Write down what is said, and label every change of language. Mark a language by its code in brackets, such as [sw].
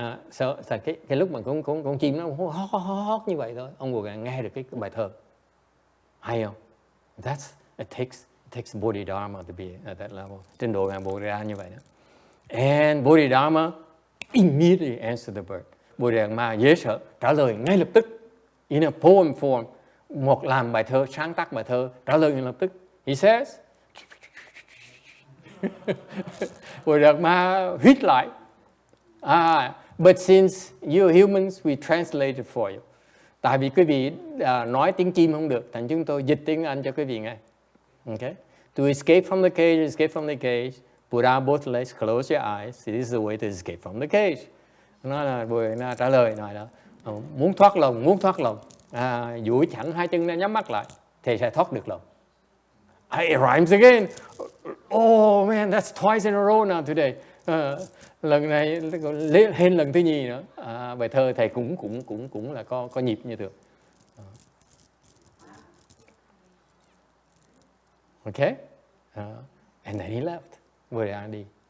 [vi] So cái lúc mà con chim nó hót như vậy thôi, ông Bodhidharma nghe được cái bài thơ. Hay không? [en] It takes Bodhidharma to be at that level. [vi] Trình độ ngài Bodhidharma như vậy đó. [en] And Bodhidharma immediately answered the bird. [vi] Bodhidharma dễ sợ, trả lời ngay lập tức. [en] In a poem form, [vi] một làm bài thơ, sáng tác bài thơ, trả lời ngay lập tức. [en] He says, Bodhidharma hít lại. But since you're humans, we translate it for you. [vi] Tại vì quý vị nói tiếng chim không được, thành chúng tôi dịch tiếng Anh cho quý vị nghe. [en] Okay? To escape from the cage, put out both legs, close your eyes. This is the way to escape from the cage. [vi] Nó là Bodhidharma trả lời nói đó. Muốn thoát lồng, duỗi thẳng hai chân ra, nhắm mắt lại, thì sẽ thoát được lồng. [en] It rhymes again. Oh man, that's twice in a row now today. [vi] Lần này lên lần thứ nhì nữa. Bài thơ thầy cũng là có nhịp như thường. [en] Okay? And then he left. Bodhidharma đi.